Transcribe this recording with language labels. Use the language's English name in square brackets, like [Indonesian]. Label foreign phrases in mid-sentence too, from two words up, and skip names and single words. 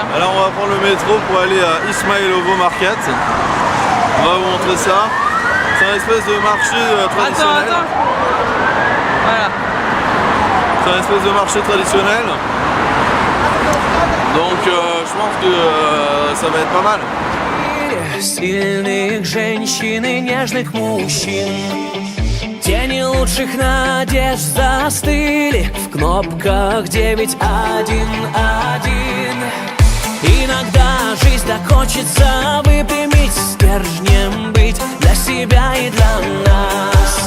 [French] Alors on va prendre le métro pour aller à Ismailovo Market. On va vous montrer ça. C'est un espèce de marché traditionnel. Attends. Voilà. C'est un espèce de marché traditionnel. Donc je pense que ça va être pas mal. [Russian] Сильных женщин и нежных мужчин. Тени лучших надежд застыли в кнопках 911. Иногда жизнь так хочется выпрямить, стержнем быть для себя и для нас.